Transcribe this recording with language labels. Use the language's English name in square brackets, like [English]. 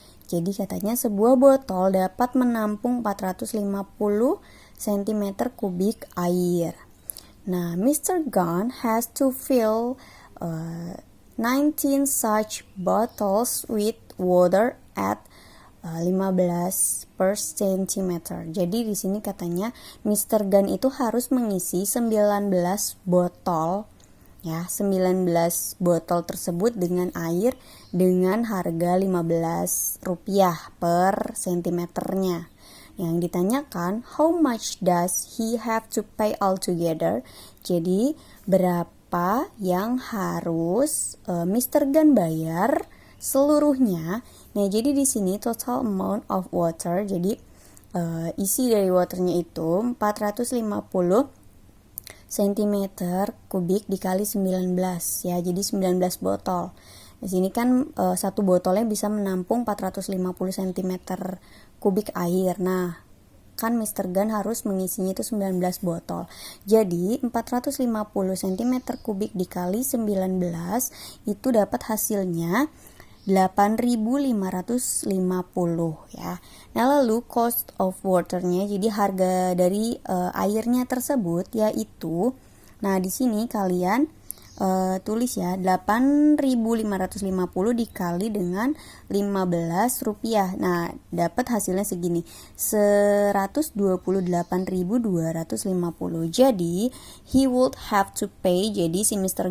[Indonesian] Jadi katanya sebuah botol dapat menampung 450 cm kubik air. Nah, Mr. [English] Gunn has to fill 19 such bottles with water at 15 per centimeter. [Indonesian] Jadi di sini katanya Mr. Gunn itu harus mengisi 19 botol ya, 19 botol tersebut dengan air dengan harga Rp15 per sentimeternya. Yang ditanyakan, [English] how much does he have to pay altogether? [Indonesian] Jadi berapa yang harus Mr. Gunn bayar seluruhnya? Nah, jadi di sini [English] total amount of water, [Indonesian] jadi isi dari waternya itu 450 cm kubik dikali 19 ya, jadi 19 botol. Di sini kan satu botolnya bisa menampung 450 cm kubik air. Nah, kan Mr. Gunn harus mengisinya itu 19 botol. Jadi 450 cm kubik dikali 19 itu dapat hasilnya 8.550 ya. Nah, lalu cost of waternya, jadi harga dari airnya tersebut yaitu, nah di sini kalian tulis ya 8.550 dikali dengan Rp15. Nah, dapat hasilnya segini 128.250. Jadi [English] he would have to pay, [Indonesian] jadi si [English] Mr.